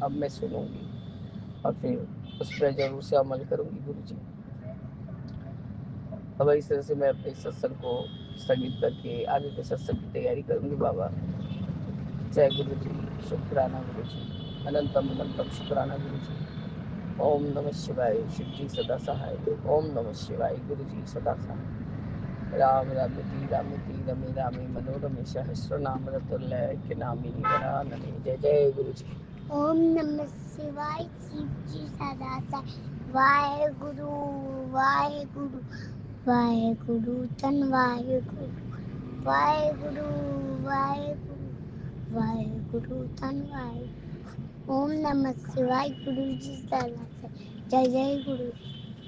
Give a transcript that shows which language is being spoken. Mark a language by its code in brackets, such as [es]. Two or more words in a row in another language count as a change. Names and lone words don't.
[hi] अब मैं सुनूंगी और फिर उस पर जरूर से अमल करूंगी गुरु जी। अब इस तरह से मैं अपने सत्संग को स्थगित करके आगे के सत्संग की तैयारी करूंगी बाबा। जय गुरु जी, शुक्राना गुरु जी, अनंतम अनंतम शुक्राना गुरु जी। ओम नमः शिवाय, शिव जी सदा सहाय। ओम नमः शिवाय, गुरु जी सदा सहाय। [sa] राम रामति रामति रमे रामे मनोरमे सहस्रनाम ततुल्य के नामी वरानने। [hi] जय जय गुरु जी। ओम नमः शिवाय, शिव जी सदा सहाय। वाहेगुरु वाहेगुरु वाहेगुरु धन वाहेगुरु, वाहेगुरु वाहेगुरु वाहेगुरु धन वाहेगुरु। ओम नमः शिवाय, गुरु जी सदा सहाय। जय जय गुरु।